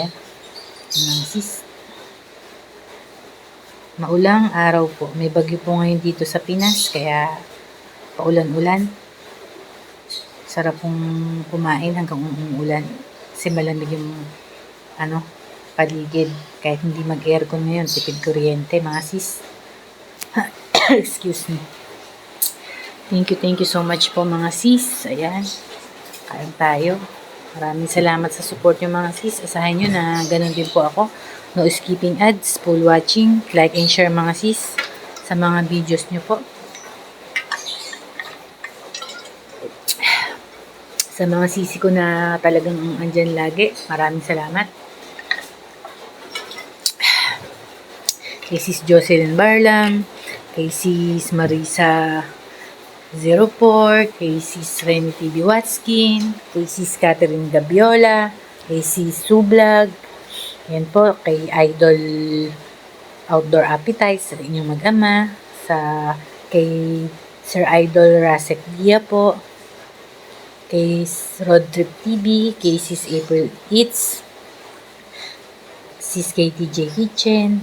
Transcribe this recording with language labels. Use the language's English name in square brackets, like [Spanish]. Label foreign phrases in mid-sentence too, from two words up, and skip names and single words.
[Filipino] Mga sis. Maulang araw po. May bagyo po ngayon dito sa Pinas, kaya paulan-ulan. Sarap pong kumain hanggang umuulan. Kasi malamig yung paligid. Kahit hindi mag-aircon ngayon, tipid kuryente, mga sis. [English] Excuse me. Thank you so much [Filipino] po mga sis. Ayan. Kain tayo. Maraming salamat sa support nyo mga sis. Asahan nyo na ganun din po ako. [English] No skipping ads, full watching, like and share [Filipino] mga sis sa mga videos nyo po. Sa mga sisi ko na talagang andyan lagi, maraming salamat. Kay Sis Jocelyn Barlam, kay Sis Marisa 04, kay Sis Remy TV Watskin, kay Sis Catherine Gabiola, kay Sis Sublog, yan po, kay Idol Outdoor Appetite, sa inyong mag-ama, kay Sir Idol Rasek Dia po, kay Road Trip TV, kay Sis April Eats, Sis KTJ Kitchen.